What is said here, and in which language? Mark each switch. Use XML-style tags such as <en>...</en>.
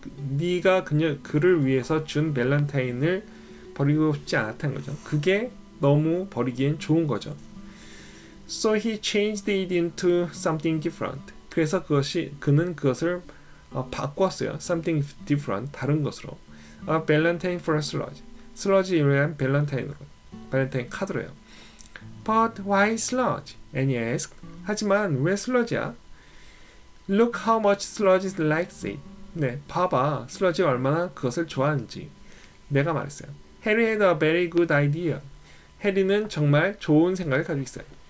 <ko>네가 그를 위해서 준 발렌타인을 버리고 싶지 않았다는 거죠. 그게 너무 버리기엔 좋은 거죠.</ko> <en>So he changed it into something different.</en> <ko>그래서 그는 그것을 바꿨어요.</ko> <en>Something different,</en> <ko>다른 것으로.</ko> <en>A Valentine for a sludge.</en> <ko>슬러지를 위한 발렌타인 카드로요.</ko> <en>But why sludge? Annie asked.</en> <ko>하지만 왜 슬러지야?</ko> <en>Look how much sludge likes it.</en> <ko>네, 봐봐. 슬러지가 얼마나 그것을 좋아하는지. 내가 말했어요.</ko> <en>Harry had a very good idea.</en> <ko>해리는 정말 좋은 생각을 가지고 있어요.</ko>